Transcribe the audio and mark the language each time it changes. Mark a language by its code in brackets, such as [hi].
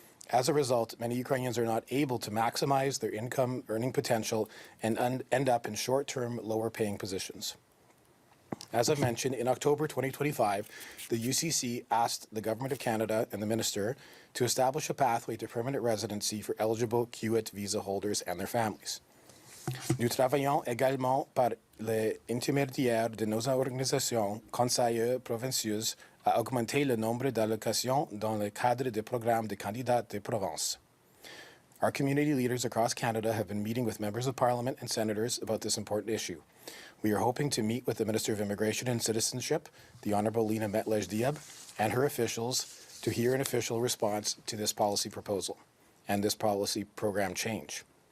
[en] As a result, many Ukrainians are not able to maximize their income earning potential and end up in short-term, lower-paying positions. As I've mentioned, in October 2025, the UCC asked the Government of Canada and the Minister to establish a pathway to permanent residency for eligible CUAET visa holders and their families. [fr] Nous travaillons également par l'intermédiaire de nos organisations conseillères provinciales à augmenter le nombre d'allocations dans le cadre des programmes de candidats de province. [en] Our community leaders across Canada have been meeting with members of Parliament and senators about this important issue. We are hoping to meet with the Minister of Immigration and Citizenship, the Honourable Lina Metlej-Diab, and her officials to hear an official response to this policy proposal and this policy program change.